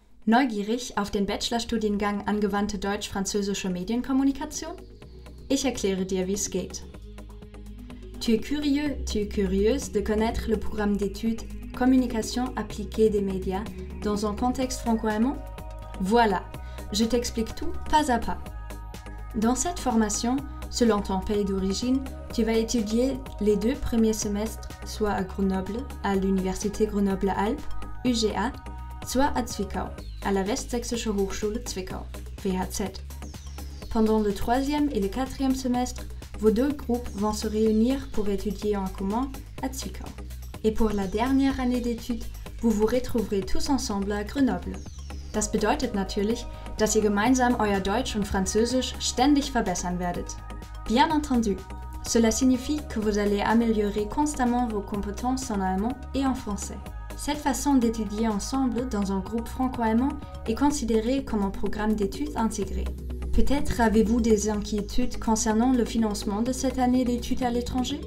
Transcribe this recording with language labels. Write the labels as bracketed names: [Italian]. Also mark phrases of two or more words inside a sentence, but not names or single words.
[German] Neugierig auf den Bachelorstudiengang Angewandte Deutsch-Französische Medienkommunikation? Ich erkläre dir, wie es geht. [French] Tu es curieuse de connaître le programme d'études Communication appliquée des médias dans un contexte franco-allemand? Voilà, je t'explique tout pas à pas. Dans cette formation, selon ton pays d'origine, tu vas étudier les 2 premiers semestres soit à Grenoble, à l'Université Grenoble-Alpes, UGA, soit à Zwickau, à la Westsächsische Hochschule Zwickau, WHZ. Pendant le 3e et le 4e semestre, vos 2 groupes vont se réunir pour étudier en commun à Zwickau. Et pour la dernière année d'études, vous vous retrouverez tous ensemble à Grenoble. [German] Das bedeutet natürlich, dass ihr gemeinsam euer Deutsch und Französisch ständig verbessern werdet. [French] Bien entendu, cela signifie que vous allez améliorer constamment vos compétences en allemand et en français. Cette façon d'étudier ensemble dans un groupe franco-allemand est considérée comme un programme d'études intégré. Peut-être avez-vous des inquiétudes concernant le financement de cette année d'études à l'étranger?